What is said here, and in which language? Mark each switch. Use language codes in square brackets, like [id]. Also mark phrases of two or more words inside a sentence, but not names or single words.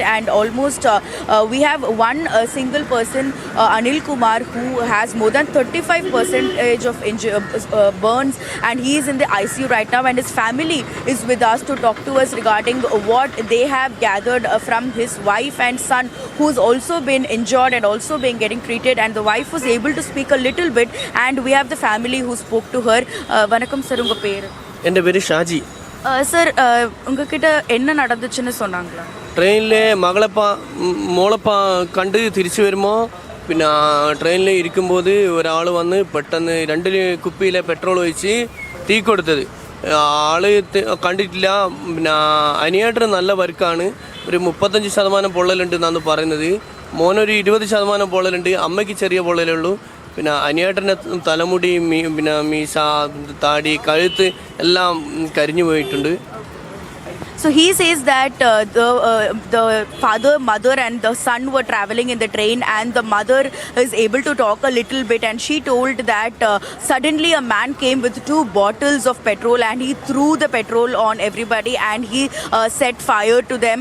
[en] And almost we have one single person, Anil Kumar, who has more than 35% of burns, and he is in the ICU right now, and his family is with us to talk to us regarding what they have gathered from his wife and son, who's also been injured and also been getting treated, and the wife was able to speak a little bit, and we have the family who spoke to her. [ta] வணக்கம் சார், உங்க பேர்? [ml] എന്റെ പേര് Shaji. [ta] சார், உங்க கிட்ட என்ன நடந்துச்சுனு சொன்னாங்க? [ml] Train ലെ മകളപ്പ മോളപ്പ കണ്ടു തിരിച്ചു വരുമോ. പിന്നെ ട്രെയിനിൽ ഇരിക്കുമ്പോൾ ഒരാൾ വന്ന് പെട്ടെന്ന് 2 കുപ്പിയിലെ പെട്രോൾ ഒഴിച്ച് തീ കൊടുത്തത്. ആള് കണ്ടിട്ടില്ല. പിന്നെ അനിയേട്ടന് നല്ല വർക്കാണ്. ഒരു 35% പൊള്ളലുണ്ട് എന്നാണ് പറയുന്നത്. മോനൊരു 20% പൊള്ളലുണ്ട്. അമ്മയ്ക്ക് ചെറിയ പൊള്ളലേ ഉള്ളൂ. പിന്നെ അനിയേട്ടൻ്റെ തലമുടി, പിന്നെ മീശ, താടി, കഴുത്ത് എല്ലാം കരിഞ്ഞു പോയിട്ടുണ്ട്. [en] So he says that the father, mother and the son were traveling in the train, and the mother is able to talk a little bit, and she told that suddenly a man came with 2 bottles of petrol and he threw the petrol on everybody and he set fire to them.